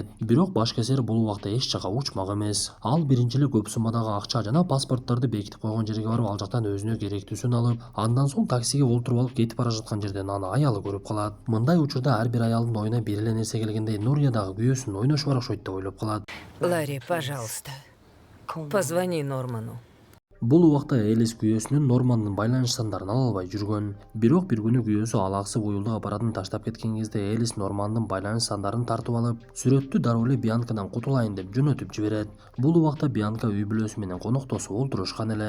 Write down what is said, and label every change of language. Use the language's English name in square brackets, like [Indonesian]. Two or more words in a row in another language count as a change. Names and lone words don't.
[Kyrgyz] Бирок башкесер бул убакта эч жака учмак эмес. Ал биринчи эле көп суммадагы акча жана паспорттарды бекитип койгон жерге барып, ал жактан өзүнө керектүүсүн алып, андан соң таксиге олтуруп алып кетип бара жаткан жерден аны аялы көрүп калат. Мындай учурда ар бир аялдын оюна бир эле нерсе келгендей, Нурия дагы күйөөсүнүн ойношу бар окшойт деп ойлоп калат. [Russian] Ларри, пожалуйста, позвони Норману. [Kyrgyz] Бул убакта Элис күйөөсүнүн Нормандын байланыш сандарын ала албай жүргөн. Бирок бир күнү күйөөсү алаксып уюлдук аппаратын таштап кеткен кезде Элис Нормандын байланыш сандарын тартып алып, сүрөттү дароо эле Бианкадан кутулайын деп жөнөтүп жиберет. Бул убакта Бианка үй бүлөсү менен коноктосуп олтурушкан эле.